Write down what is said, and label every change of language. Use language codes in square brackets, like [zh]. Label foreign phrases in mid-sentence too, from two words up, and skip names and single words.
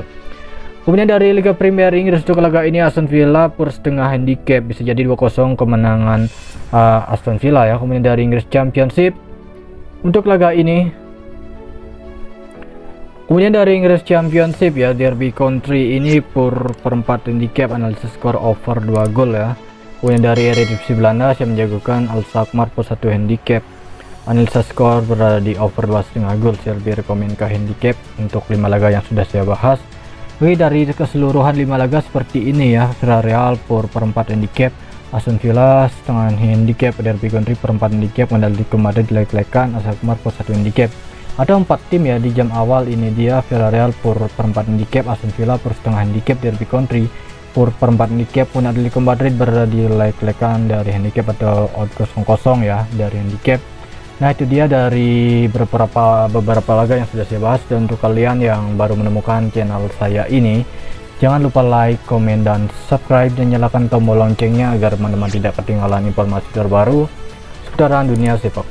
[id] Kemudian dari Liga Premier Inggris untuk laga ini Aston Villa per setengah handicap, bisa jadi 2-0 kemenangan Aston Villa ya. Kemudian dari Inggris Championship untuk laga ini, kemudian dari Inggris Championship ya, Derby County ini per 4 handicap, analisis skor over 2 gol ya. Kemudian dari Eredivisie Belanda saya menjagokan Alkmaar plus 1 handicap, analisa skor berada di over 2,5 gol. Saya lebih rekomen ke handicap untuk 5 laga yang sudah saya bahas. Oke, dari keseluruhan 5 laga seperti ini ya, Villarreal per 4 handicap, Aston Villa setengah handicap, Derby County per 4 handicap, Atletico Madrid like-like-kan, Alkmaar plus 1 handicap. Ada 4 tim ya di jam awal ini dia, Villarreal per 4 handicap, Aston Villa per setengah handicap, Derby County per 4 handicap, pun Atletico Madrid berada di like-like-kan dari handicap atau odd 0-0 ya dari handicap. Nah itu dia dari beberapa laga yang sudah saya bahas. Dan untuk kalian yang baru menemukan channel saya ini, jangan lupa like, komen, dan subscribe, dan nyalakan tombol loncengnya agar teman-teman tidak ketinggalan informasi terbaru seputaran dunia sepak bola.